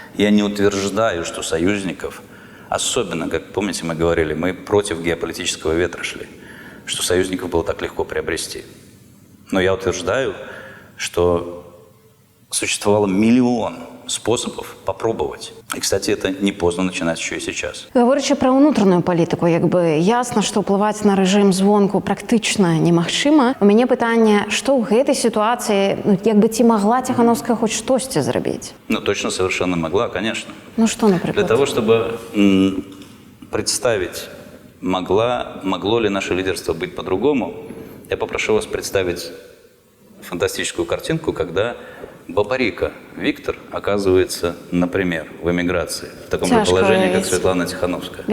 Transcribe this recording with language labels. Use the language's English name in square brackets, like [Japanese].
[Russian] Я не утверждаю, что союзников, особенно, как помните, мы говорили, мы против геополитического ветра шли, что союзников было так легко приобрести. Но я утверждаю, что существовало миллион способов попробовать. И, кстати, это не поздно начинать еще и сейчас. [Belarusian] Говорячи про ўнутраную палітыку, як бы ясна, што ўплываць на рэжым звонку практычна немагчыма. У мяне пытанне, што ў гэтай сітуацыі, як бы ці магла Тихановская хоць штосьці зрабіць? [Russian] Ну, точно совершенно могла, конечно. Ну, что, например? Для того, чтобы представить, могло ли наше лидерство быть по-другому, я попрошу вас представить фантастическую картинку, когда Бабарико Виктор оказывается, например, в эмиграции, в таком же положении, как Светлана Тихановская.